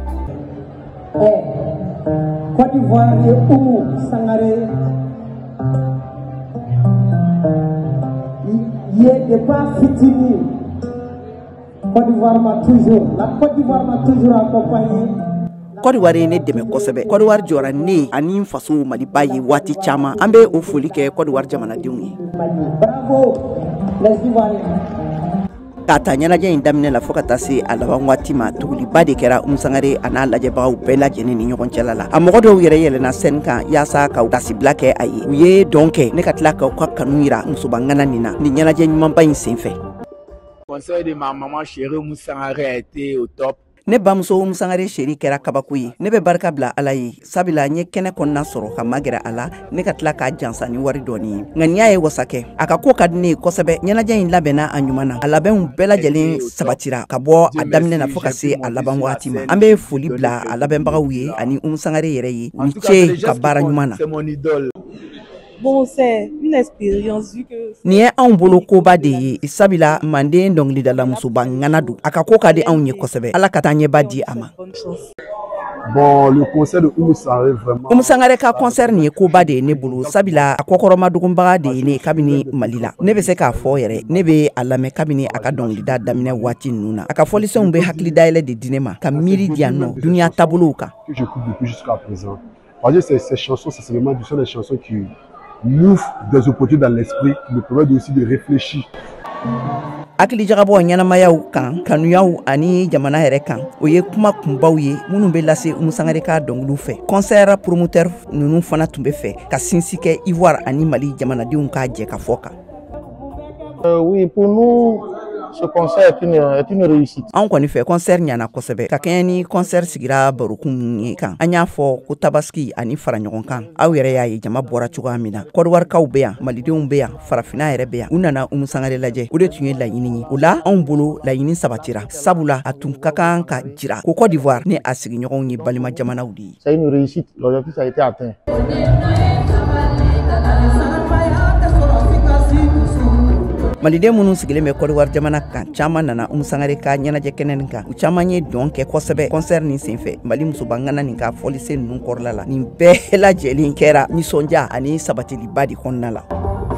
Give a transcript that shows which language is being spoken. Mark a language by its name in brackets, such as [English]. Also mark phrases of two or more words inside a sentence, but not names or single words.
[Bambara] Côte d'Ivoire ye Sangare ye départ fitini. [French] Côte d'Ivoire m'a toujours accompagné. [Bambara] Côte d'Ivoire ne dɛmɛ kosɛbɛ. Côte d'Ivoire jɔra ne ani n faso Maliba ye waati caman. An bɛ o foli kɛ Côte d'Ivoire jamanadenw ye. [French] Bravo les Ivoiriens. [Bambara] K'a ta ɲɛnajɛ in daminɛ la fo ka taa se a laban waati ma tuguliba de kɛra Sangare a n'a lajɛbagaw bɛɛ lajɛlen ni ɲɔgɔn cɛla la. A mɔgɔ dɔw yɛrɛ yɛlɛnna scène kan yaasa ka tasibila kɛ a ye. U ye dɔn kɛ ne ka tila ka kanu yira musobangana nin na ni ɲɛnajɛ ɲumanba in senfɛ. [French] Conseil de ma maman chérie Sangare a été au top. [Bambara] Ne bamuso Sangare chérie kɛra kabako ye. Ne bɛ barika bila Ala ye. Sabila n ye kɛnɛ kɔnɔna sɔrɔ ka magɛrɛ a la. Ne ka tila k'a jansa ni wari dɔɔni ye. Nka n'i y'a ye wasakɛ, a ka ko ka di ne ye kosɛbɛ. Ɲɛnajɛ in labɛnna a ɲuman na. A labɛnw bɛɛ lajɛlen sabatira ka bɔ a daminɛ na fo ka se a laban waati ma. An bɛ foli bila a labɛnbagaw ye ani Sangare yɛrɛ ye. U ni ce ka baara ɲuman na. [French] Bon, c'est une expérience vu que [Bambara] Nin ye anw bolo koba de ye. Sabila Manden dɔnkilidala musoba ŋana don. A ka ko ka di anw ye kosɛbɛ. Ala ka taa ɲɛba di a ma. [French] Bon, le concert de Sangare vraiment. [Bambara] Sangare ka concert nin ye koba de ye ne bolo. Sabila a kɔkɔrɔma dogonbaga de ye ne kabini Mali la. Ne bɛ se k'a fɔ yɛrɛ. Ne bɛ a lamɛn kabini a ka dɔnkilida daminɛ waati ninnu na. A ka fɔlisenw bɛ hakili dayɛlɛ de di ne ma. Ka miiri di yan nɔ duniya taabolow kan. [French] Que j'écoute depuis jusqu'à présent. Parce que ces chansons, c'est seulement des chansons qui m'ouvrent des opportunités dans l'esprit, qui me permettent aussi de réfléchir. [Bambara] Akili jagabɔ ɲɛnamayaw kan, kanuyaw ani jamana yɛrɛ kan. O ye kuma kunbaw ye minnu bɛ lase Sangare ka dɔnkiliw fɛ. [French] Concert promoteur [Bambara] ninnu fana tun bɛ fɛ ka sinsi kɛ Ivoire ani Mali jamanadenw ka jɛ ka fɔ kan. [French] Oui, pour nous, ce concert est une réussite. [Bambara] An kɔni fɛ concert ɲana kosɛbɛ. Ka kɛɲɛ ni concert sigira barokun ye kan. An y'a fɔ ko tabaski ani fara ɲɔgɔn kan. Aw yɛrɛ y'a ye jama bɔra cogoya min na. Côte d'Ivoirekaw bɛ yan, Malidenw bɛ yan, farafina yɛrɛ bɛ yan. U nana Sangare lajɛ. O de tun ye laɲini ye. O la anw bolo laɲini sabatira. Sabula a tun ka kan ka jira ko Côte d'Ivoire ni a sigiɲɔgɔnw ye balima jamanaw de ye. [French] C'est une réussite. L'objectif a été atteint. [Bambara] Maliden minnu sigilen bɛ Côte d'Ivoire jamana kan caman nana Sangare ka ɲɛnajɛ kɛnɛ nin kan. U caman ye dɔn kɛ kosɛbɛ concert nin senfɛ. Mali musobangana nin ka fɔlisen ninnu kɔrɔla la. Nin bɛɛ lajɛlen kɛra nisɔndiya ani sabatiliba de kɔnɔna la.